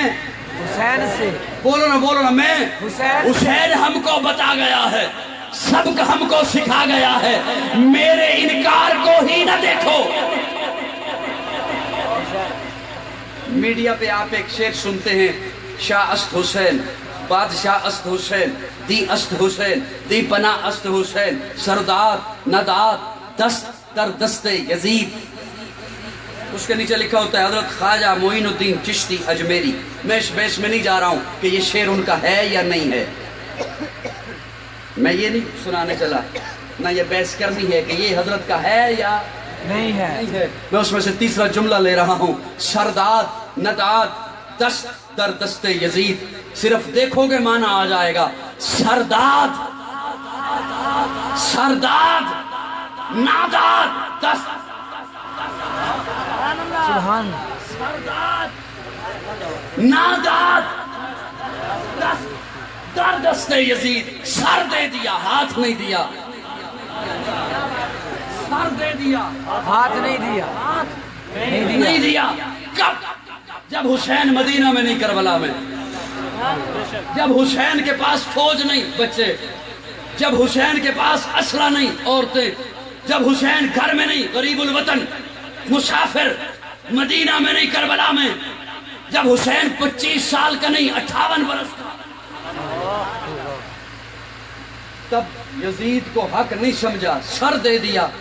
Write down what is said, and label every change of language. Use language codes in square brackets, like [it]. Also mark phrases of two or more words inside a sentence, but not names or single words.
[ur] حسین سے، بولو نا میں حسین حسین ہم کو بتا گیا ہے، سبق ہم کو سکھا گیا ہے، میرے انکار کو ہی نہ دیکھو۔ میڈیا پہ آپ ایک شعر سنتے ہیں، [fa] شاہ است حسین، بادشاہ است حسین، دی است حسین، دی پناہ است حسین، سردار نداد دست در دست یزید۔ [ur] اس کے نیچے لکھا ہوتا ہے حضرت خواجہ معین الدین چشتی اجمیری۔ میں اس بحث میں نہیں جا رہا ہوں کہ یہ شعر ان کا ہے یا نہیں ہے، میں یہ نہیں سنانے چلا، نہ یہ بحث کرنی ہے کہ یہ حضرت کا ہے یا نہیں ہے۔ میں اس میں سے تیسرا جملہ لے رہا ہوں، [fa] سرداد نداد دست در دست یزید۔ صرف دیکھو گے معنی آ جائے گا، سرداد سرداد ناداد دست سبحان سرداد ناداد دست در دست یزید۔ [ur] سر دے دیا، ہاتھ نہیں دیا، سر دے دیا، ہاتھ نہیں دیا، نہیں دیا۔ کب؟ جب حسین مدینہ میں نہیں، کربلا میں، جب حسین کے پاس فوج نہیں، بچے، جب حسین کے پاس اسلحہ نہیں، عورتیں، جب حسین گھر میں نہیں، غریب الوطن مسافر، مدینہ میں نہیں، کربلا میں، جب حسین 25 سال کا نہیں، 58 برس کا، تب یزید کو حق نہیں سمجھا، سر دے دیا،